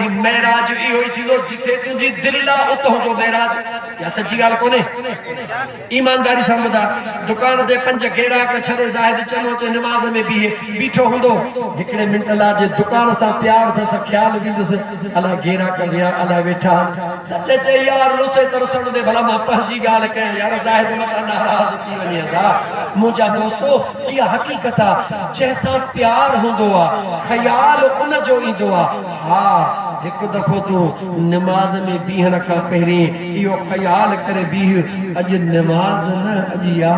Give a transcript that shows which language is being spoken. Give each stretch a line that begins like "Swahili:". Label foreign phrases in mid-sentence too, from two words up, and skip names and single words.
Sindhi: महराज इहो ई थींदो जिथे तुंहिंजी दिलि आहे उतां जो महराज या सची ॻाल्हि कोन्हे ईमानदारी सां ॿुधा दुकान ते 5 ग्राहक छॾे ज़ाहिद चलो अचे निमाज़ में बीठो हूंदो हिकिड़े मिंट लाइ जे दुकान सां प्यार थिए त ख़्यालु ईंदुसि अलाए ग्राहक विया अलाए वेठा सच चई यार रुसे तरसण दे भला मां पंहिंजी ॻाल्हि कयां यार ज़ाहिद मथां नाराज़ थी वञे था मुंहिंजा दोस्तो इहा हक़ीक़त आहे जंहिंसां प्यार हूंदो आहे ख़्याल उन जो ईंदो आहे हा हिकु दफ़ो तूं निमाज़ में बीहण खां पहिरीं इहो ख़्याल करे बीह अॼु निमाज़ न अॼु यार